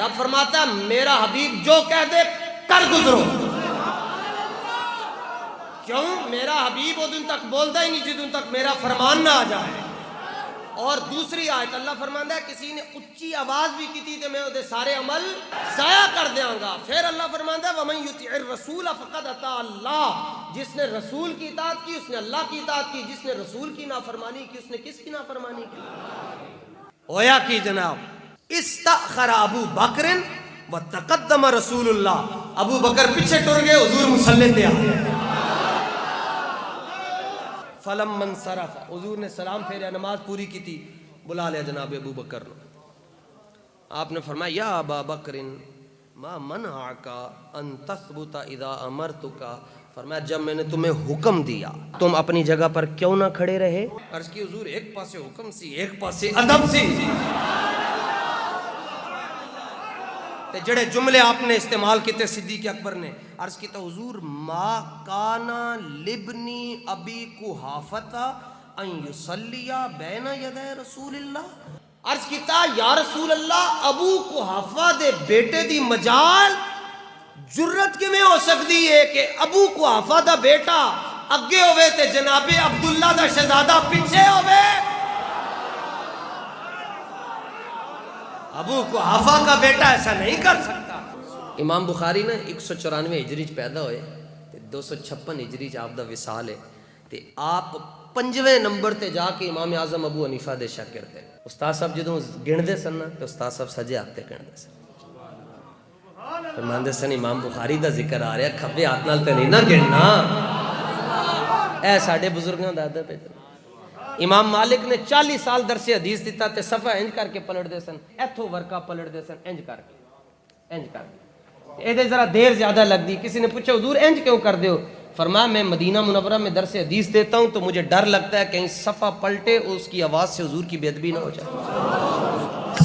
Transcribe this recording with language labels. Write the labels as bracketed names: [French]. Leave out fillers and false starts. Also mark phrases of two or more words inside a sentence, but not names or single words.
[Urdu] رب فرماتا ہے میرا حبیب جو کہہ دے کر گزرو۔ کیوں؟ میرا حبیب وہ دن تک بولتا ہی نہیں جس دن تک میرا فرمان نہ آ جائے۔ اور دوسری آیت اللہ فرماندا ہے کسی نے اچھی آواز بھی کی تھی تو میں وہ سارے عمل ضائع کر دیاں گا۔ پھر اللہ فرماندا ہے [Arabic] وَمَن يُطِعِ الرَّسُولَ فَقَدْ أَطَاعَ اللَّهَ، [Urdu] جس نے رسول کی اطاعت کی اس نے اللہ کی اطاعت کی، جس نے رسول کی نافرمانی کی اس نے کس کی نافرمانی کی؟ [Punjabi] ہویا کی جناب، [Arabic] استأخر ابو بکر وتقدم رسول اللہ، [Punjabi] ابو بکر پیچھے ٹر گئے، حضور مصلی پہ آ گئے۔ [Arabic] فلما انصرف، [Urdu] حضور نے سلام پھیرا، نماز پوری کی تھی، بلا لیا جناب ابو بکر نے۔ آپ نے فرمایا [Arabic] یا ابا بکر ما منعک ان تثبت اذا امرتک، [Urdu] فرمایا جب میں نے تمہیں حکم دیا تم اپنی جگہ پر کیوں نہ کھڑے رہے؟ [Punjabi] عرض کی حضور ایک پاسے حکم سی ایک پاسے ادب سی، تے جڑے جملے آپ نے استعمال کیتے صدیق اکبر نے، عرض کیتا حضور [Arabic] ما کانا لبنی ابی قحافۃ ان یصلی بین یدی رسول اللہ، [Punjabi] عرض کیتا [Arabic] یا رسول اللہ [Punjabi] ابو قحافہ دے بیٹے دی مجال جرت کیویں ہو سکتی ہے کہ ابو قحافہ دا بیٹا اگے ہوئے تے جناب عبداللہ دا شہزادہ پیچھے ہوئے؟ [Urdu] ابو قحافہ کا بیٹا ایسا نہیں کر سکتا۔ [Punjabi] امام بخاری نے 194 ہجری پیدا ہوئے تے 256 ہجری آپ دا وصال ہے، تے آپ 5ویں نمبر تے جا کے امام اعظم ابو حنیفہ دے شاگرد ہیں۔ استاد صاحب جدوں گنتے سن نا تے استاد صاحب سجے ہاتھ تے گنتے سن، فرماندے سن امام بخاری دا ذکر آ رہا کھبے ہاتھ نال تے نہیں نہ گننا، اے ساڈے بزرگاں دا ادب ہے۔ امام مالک نے 40 سال درس حدیث دیتا تے صفحہ انج کر کے پلٹ دے سن، ایتھوں ورقہ پلٹ دے سن انج کر کے اے ذرا دیر زیادہ لگ دی۔ [Urdu] کسی نے پوچھا حضور انج کیوں کر دیو؟ فرمایا میں مدینہ منورہ میں درس حدیث دیتا ہوں تو مجھے ڈر لگتا ہے کہیں صفحہ پلٹے اس کی آواز سے حضور کی بے ادبی نہ ہو جائے۔